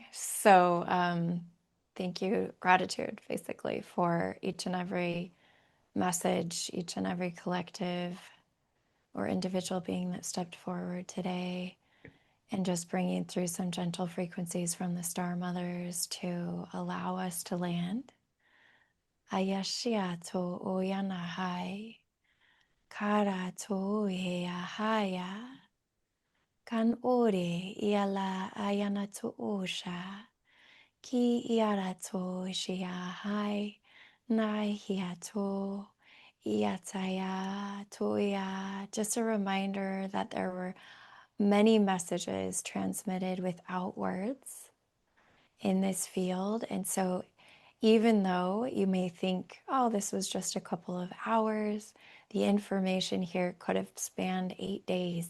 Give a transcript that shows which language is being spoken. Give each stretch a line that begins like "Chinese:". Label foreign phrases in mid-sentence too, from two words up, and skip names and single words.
English: So thank you, gratitude, basically, for each and every message, each and every collective or individual being that stepped forward today, and just bringing through some gentle frequencies from the Star Mothers to allow us to land. Ayashia to oyana hai, kara to ahaya. Kan ore iala ayana to osha, ki iara to shia hai, nai hiato, iataya toya. Just a reminder that there were many messages transmitted without words in this field. And so even though you may think, oh, this was just a couple of hours, the information here could have spanned 8 days.